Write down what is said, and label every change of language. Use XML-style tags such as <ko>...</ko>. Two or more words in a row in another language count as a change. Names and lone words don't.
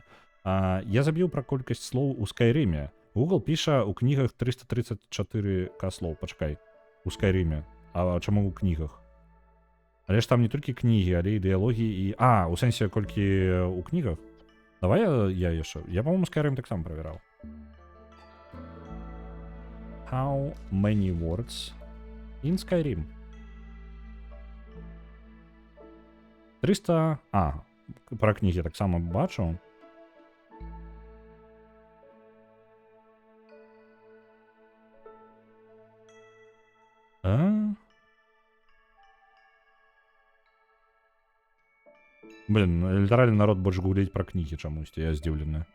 <be>Я забіў пра колькасць слоў у Скайрыме. Google піша ў кнігах 334к слоў. Пачакай. У Скайрыме. А чаму ў кнігах? Але ж там не толькі кнігі, але і дыялогі і... у сэнсе колькі ў кнігах? Давай я яшчэ. Я, па-моему, Скайрым таксама правяраў.</be> <en>How many words in Skyrim?</en> <be>300... Пра кнігі таксама бачу. Блин, літаральна народ больш гуляць пра кнігі чамусьці, я здзіўлены.</be>